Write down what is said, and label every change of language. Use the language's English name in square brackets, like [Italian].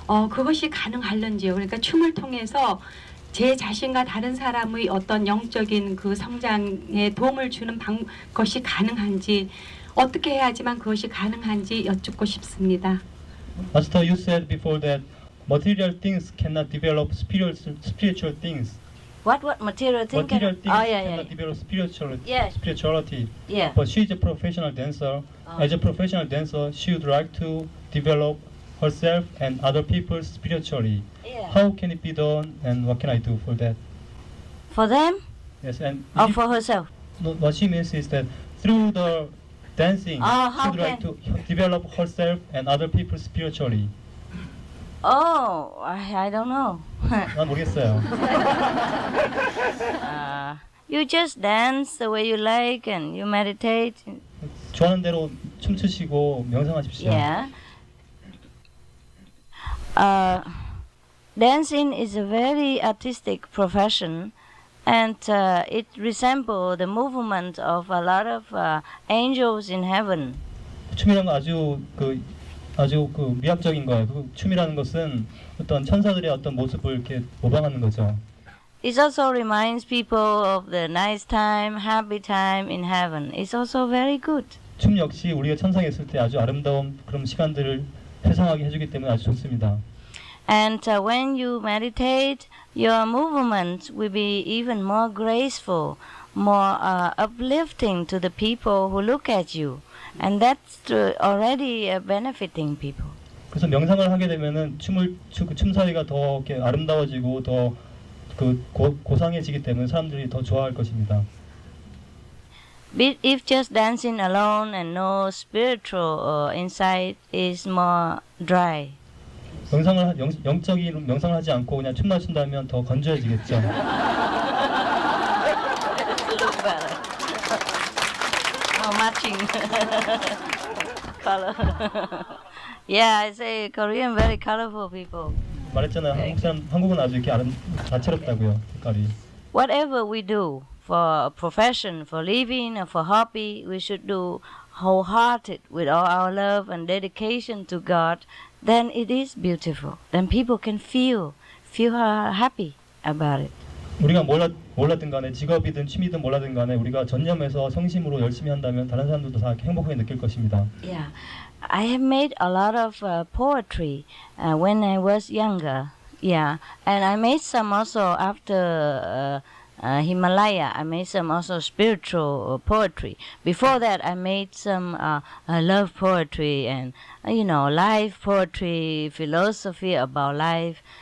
[Korean] 그것이 가능할런지요. 그러니까 춤을 통해서 제 자신과 다른 사람의 어떤 영적인 그 성장에 도움을 주는 것이 가능한지, 어떻게 해야지만 그것이 가능한지 여쭙고 싶습니다. [English] Master, you said before that material things cannot develop spiritual things. What material thing? Material things Oh, yeah, cannot yeah. develop Yes. spirituality. Yeah. But she is a professional dancer. As a professional dancer, she would like to develop herself and other people spiritually. Yeah. How can it be done, and what can I do for that? For them Yes, and or for herself? no, what she means is that through the dancing, how she would like to develop herself and other people spiritually. Oh, I don't know. [Korean] 난 모르겠어요. [English] You just dance the way you like and you meditate. [Korean] 좋아하는 대로 춤추시고 명상하십시오. [English] Yeah. Dancing is a very artistic profession, and it resembles the movement of a lot of angels in heaven. [Korean] 춤이라는 건 아주 미학적인 거예요. 그 춤이라는 것은 어떤 천사들의 어떤 모습을 이렇게 모방하는 거죠. [English] It also reminds people of the nice time, happy time in heaven. It's also very good. [Korean] 춤 역시 우리가 천상에 있을 때 아주 아름다운 그런 시간들을 회상하게 해주기 때문에 아주 좋습니다. [English] And when you meditate, your movements will be even more graceful, more uplifting to the people who look at you. And that's already benefiting people. [Korean] 그래서 명상을 하게 되면은 춤 사이가 더 이렇게 아름다워지고 더 고상해지기 때문에 사람들이 더 좋아할 것입니다. [English] But if just dancing alone and no spiritual insight is more dry. [Korean] 영적인 명상을 하지 않고 그냥 춤만 춘다면 더 건조해지겠죠. [English] Look better. Oh, matching color. Yeah, I say Korean very colorful people. [Korean] 말했잖아요. 한국은 아주 이렇게 다채롭다고요. 색깔이. [English] Whatever we do for a profession, for living, or for hobby, we should do wholehearted with all our love and dedication to God. Then it is beautiful. Then people can feel happy about it. [Korean] 우리가 몰랐든 간에 직업이든 취미든 몰랐든 간에 우리가 전념해서 성심으로 열심히 한다면 다른 사람들도 다 행복하게 느낄 것입니다. [English] Yeah, I have made a lot of poetry when I was younger. Yeah, and I made some also after Himalaya. I made some also spiritual poetry. Before that, I made some love poetry and life poetry, philosophy about life.